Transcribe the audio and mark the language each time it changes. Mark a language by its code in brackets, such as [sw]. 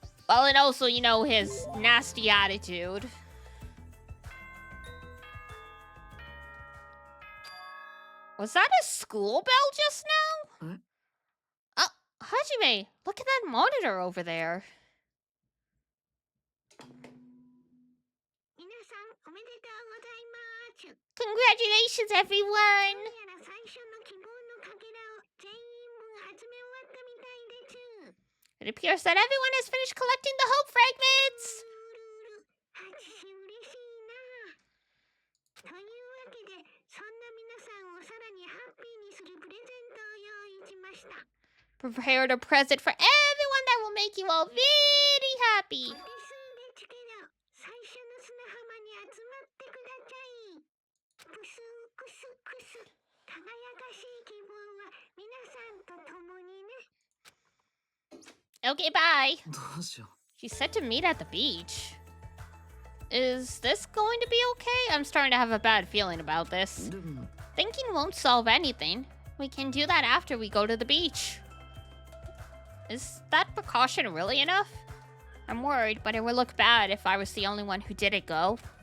[en] Well, and also, you know, his nasty attitude. Was that a school bell just now? Huh? Oh, Hajime, look at that monitor over there. [ja] 皆さんおめでとうございます。 [en] Congratulations, [ja] どう [en] everyone! [ja] やら最初の希望のかけらを全員分集め終わったみたいです。 [en] It appears that everyone has finished collecting the hope fragments. [ja] はち嬉しいな。というわけで、そんな皆さんをさらにハッピーにするプレゼントを用意しました。 [en] Prepared a present for everyone that will make you all very happy. [ja] お手数ですけど、最初の砂浜に集まってください。クスクスクス。輝かしい希望は皆さんと共にね。 [en] Okay, bye. [ja] どうしよ [en] She said to meet at the beach. Is this going to be okay? I'm starting to have a bad feeling about this. [ja] でも [en] Thinking won't solve anything. We can do that after we go to the beach. Is that precaution really enough? I'm worried, but it would look bad if I was the only one who didn't go.